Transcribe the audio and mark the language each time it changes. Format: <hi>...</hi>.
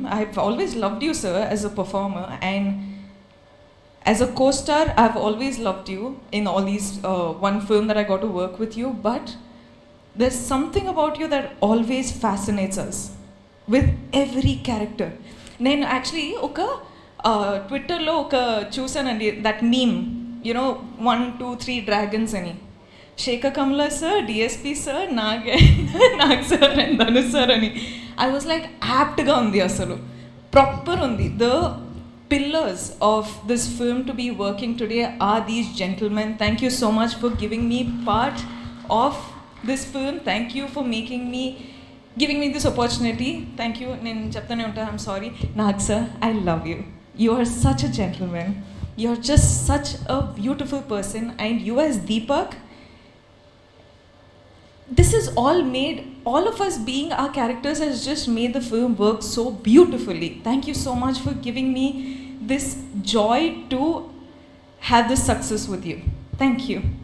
<en>I've always loved you, sir, as a performer, and as a co-star, I've always loved you in all these one film that I got to work with you. But there's something about you that always fascinates us with every character.</en> <te>నేను actually ఒక ట్విట్టర్లో చూసానండి</te> <en>that meme, you know</en> <te>1, 2, 3 dragons అని. శేఖర్ కమలా sir, DSP sir, Nag sir and Dhanush sir అని.</te> <en>I was like</en> <te>యాప్ట్గా ఉంది, అసలు proper ఉంది.</te> <en>The pillars of this film to be working today are these gentlemen. Thank you so much for giving me part of this film. Thank you for giving me this opportunity. Thank you.</en> <te>నేను చెప్తానే ఉంటాను,</te> <en>I'm sorry. Nag sir, I love you. You are such a gentleman. You're just such a beautiful person. And you as Deepak, this is all made, all of us being our characters has just made the film work so beautifully. Thank you so much for giving me this joy to have this success with you. Thank you.</en>